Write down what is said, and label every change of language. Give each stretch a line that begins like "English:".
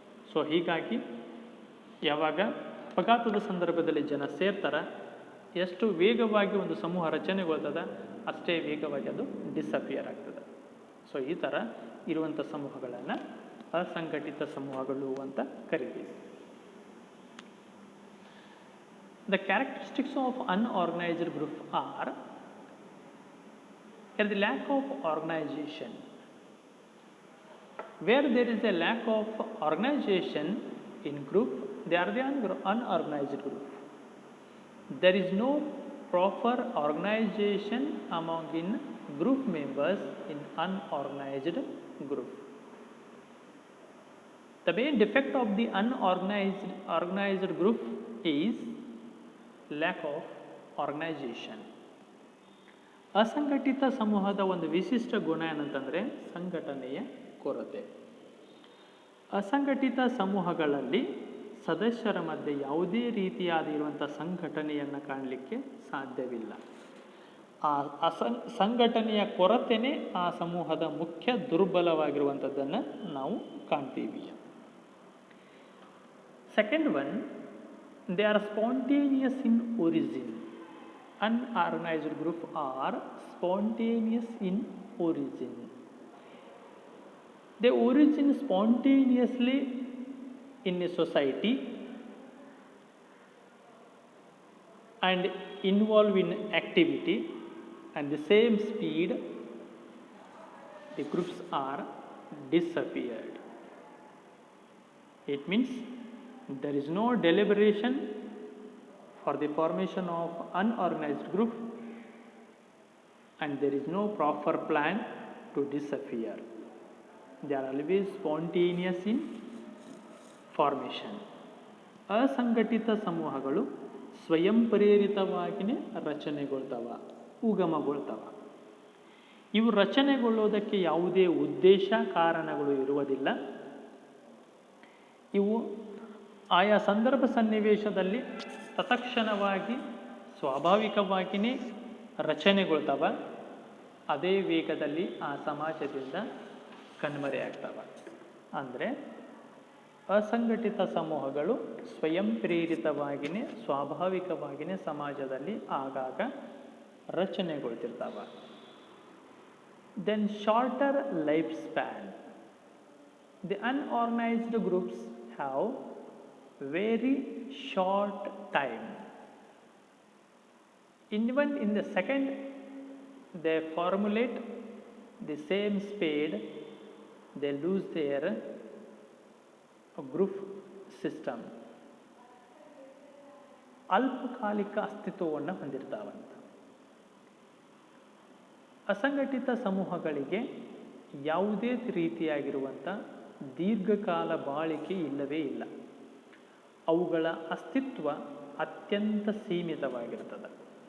Kannada: So ಹೀಗಾಗಿ ಯಾವಾಗ ಅಪಘಾತದ ಸಂದರ್ಭದಲ್ಲಿ ಜನ ಸೇರ್ತಾರ, ಎಷ್ಟು ವೇಗವಾಗಿ ಒಂದು ಸಮೂಹ ರಚನೆಗೊಳ್ತದ ಅಷ್ಟೇ ವೇಗವಾಗಿ ಅದು ಡಿಸಪಿಯರ್ ಆಗ್ತದೆ. ಸೊ ಈ ಥರ ಇರುವಂಥ ಸಮೂಹಗಳನ್ನು ಅಸಂಘಟಿತ ಸಮೂಹಗಳು ಅಂತ ಕರಿತೀವಿ.
English: The characteristics of unorganized group are the lack of organization. Where there is a lack of organization in group, they are the unorganized group. There is no proper organization among in group members in unorganized group. The main defect of the organized group is lack of organization.
Kannada: ಅಸಂಘಟಿತ ಸಮೂಹದ ಒಂದು ವಿಶಿಷ್ಟ ಗುಣ ಏನಂತಂದರೆ ಸಂಘಟನೆಯ ಕೊರತೆ. ಅಸಂಘಟಿತ ಸಮೂಹಗಳಲ್ಲಿ ಸದಸ್ಯರ ಮಧ್ಯೆ ಯಾವುದೇ ರೀತಿಯಾದಿರುವಂಥ ಸಂಘಟನೆಯನ್ನು ಕಾಣಲಿಕ್ಕೆ ಸಾಧ್ಯವಿಲ್ಲ. ಆ ಸಂಘಟನೆಯ ಕೊರತೆನೇ ಆ ಸಮೂಹದ ಮುಖ್ಯ ದುರ್ಬಲವಾಗಿರುವಂಥದ್ದನ್ನು ನಾವು ಕಾಣ್ತೀವಿ.
English: Second one, they are spontaneous in origin. Unorganized group are spontaneous in origin. They origin spontaneously in a society and involve in activity, and the same speed the groups are disappeared. It means there is no deliberation for the formation of unorganized group, and there is no proper plan to disappear. They are always spontaneous in formation.
Kannada: ಅಸಂಘಟಿತ ಸಮೂಹಗಳು ಸ್ವಯಂ ಪ್ರೇರಿತವಾಗಿಯೇ ರಚನೆಗೊಳ್ತವ, ಉಗಮಗೊಳ್ತವ. ಇವು ರಚನೆಗೊಳ್ಳೋದಕ್ಕೆ ಯಾವುದೇ ಉದ್ದೇಶ ಕಾರಣಗಳು ಇರುವುದಿಲ್ಲ. ಇವು ಆಯಾ ಸಂದರ್ಭ ಸನ್ನಿವೇಶದಲ್ಲಿ ತತ್ಕ್ಷಣವಾಗಿ ಸ್ವಾಭಾವಿಕವಾಗಿಯೇ ರಚನೆಗೊಳ್ತಾವ, ಅದೇ ವೇಗದಲ್ಲಿ ಆ ಸಮಾಜದಿಂದ ಕಣ್ಮರೆಯಾಗ್ತವೆ. ಅಂದರೆ ಅಸಂಘಟಿತ ಸಮೂಹಗಳು ಸ್ವಯಂ ಪ್ರೇರಿತವಾಗಿಯೇ ಸ್ವಾಭಾವಿಕವಾಗಿಯೇ ಸಮಾಜದಲ್ಲಿ ಆಗಾಗ ರಚನೆಗೊಳ್ತಿರ್ತಾವೆ.
English: Then shorter life span. The unorganised groups have very short time. Even in the second they formulate the same speed, they lose their group system.
Kannada: ಅಲ್ಪಕಾಲಿಕ ಅಸ್ತಿತ್ವವನ್ನು ಹೊಂದಿರ್ತಾವಂತ. ಅಸಂಘಟಿತ ಸಮೂಹಗಳಿಗೆ ಯಾವುದೇ ರೀತಿಯಾಗಿರುವಂಥ ದೀರ್ಘಕಾಲ ಬಾಳಿಕೆ ಇಲ್ಲವೇ ಇಲ್ಲ. ಅವುಗಳ ಅಸ್ತಿತ್ವ ಅತ್ಯಂತ ಸೀಮಿತವಾಗಿರ್ತದೆ.